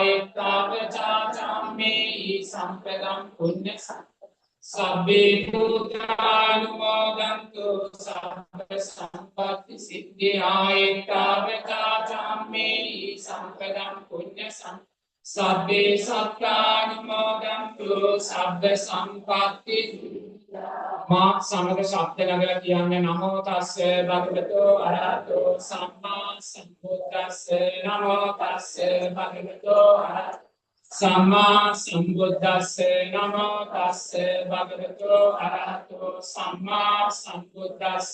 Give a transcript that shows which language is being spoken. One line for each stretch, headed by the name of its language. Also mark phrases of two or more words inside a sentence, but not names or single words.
Pali: එත්තා වචාච අම්මේහි සම්පදං පුඤ්ඤ සබ්බේ පුත්‍රානුමෝදන්තු සබ්බ සම්පත්ති සිද්ධියා. එත්තා වචාච අම්මේහි සම්පදං පුඤ්ඤ සබ්බේ සත්තානුමෝදන්තු සබ්බ සම්පත්ති.
Sinhala: මා සමග ශබ්ද නගලා කියන්නේ
Pali: නමෝ තස්ස භගවතෝ අරහතෝ සම්මා සම්බුද්දස්ස. නමෝ තස්ස භගවතෝ අරහතෝ සම්මා සම්බුද්දස්ස. නමෝ තස්ස භගවතෝ අරහතෝ සම්මා සම්බුද්දස්ස.